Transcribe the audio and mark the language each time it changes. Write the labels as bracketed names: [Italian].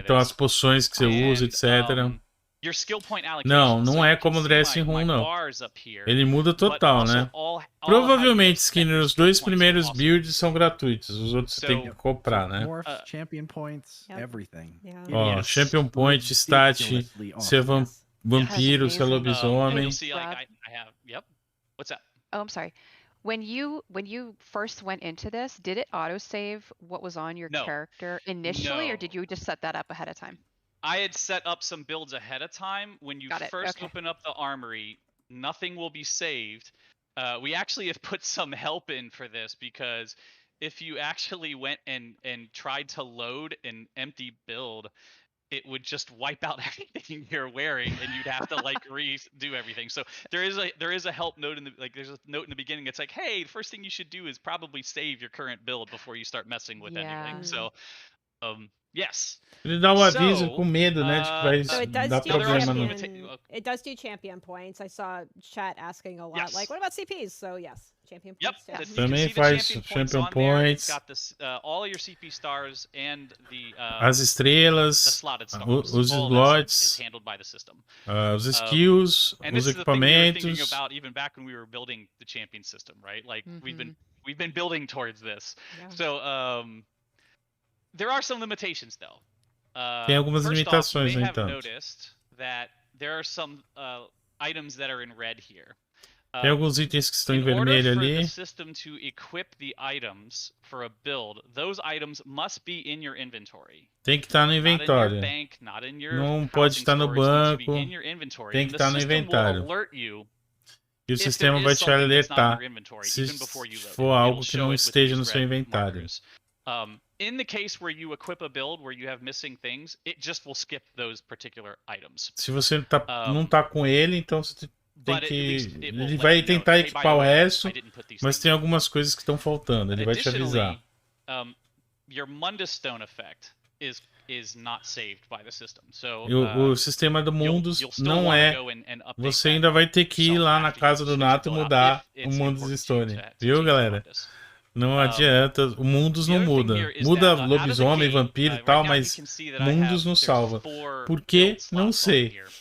[Portuguese] então as poções que você usa, etc. [English] Your skill point allocation. [Portuguese] Não é como o Dressing Room, não. Ele muda total, né? Provavelmente, Skinner, os dois primeiros builds são gratuitos. Os outros você tem que comprar, né? [English] Champion points, everything. [Portuguese] Ó, Champion Point, stat, se é vampiro, se é lobisomem. [English] Yep. What's that? Oh, I'm sorry. When you first went into this, did it autosave what was on your character initially, or did you just set that up ahead of time? I had set up some builds ahead of time. When you first open up the armory, nothing will be saved. We actually have put some help in for this, because if you actually went and tried to load an empty build, it would just wipe out everything you're wearing, and you'd have to like redo everything. So there is a help note there's a note in the beginning. It's like, hey, the first thing you should do is probably save your current build before you start messing with anything. So, yes. [Portuguese] Ele dá aviso com medo, né, de que vai dar problema no... [English] It does do champion points. I saw chat asking a lot, like, what about CPs? So yes, champion points. Yep. [Portuguese] Também faz champion points. [English] Got this, all your CP stars and the [Portuguese] as estrelas, [English] the slotted stars, [Portuguese] os slots, [English] is handled by the system. [Portuguese] Os skills, os equipamentos. [English] Thinking about even back when we were building the champion system, right? Like we've been building towards this. Yeah. So there are some limitations though. [Portuguese] Tem algumas limitações, [English] you may have noticed that there are some items that are in red here. [Portuguese] Tem alguns itens que estão em vermelho ali. [English] In order for the system to equip the items for a build, those items must be in your inventory. [Portuguese] Tem que estar no inventário. Não pode estar no banco. Tem que estar no inventário. E o sistema vai te alertar se for algo que não esteja no seu inventário. [English] In the case where you equip a build where you have missing things, it just will skip those particular items. [Portuguese] Se você não tá com ele, então você tem que... Ele vai tentar equipar o resto, mas tem algumas coisas que estão faltando. Ele vai te avisar. [English] Your Mundus Stone effect is not saved by the system. So, [Portuguese] o sistema do Mundus não é... Você ainda vai ter que ir lá na casa do Nato e mudar o Mundus Stone. Viu, galera? Não adianta, o Mundus não muda. Muda lobisomem, vampiro e tal, mas Mundus não salva. Por quê? Não sei.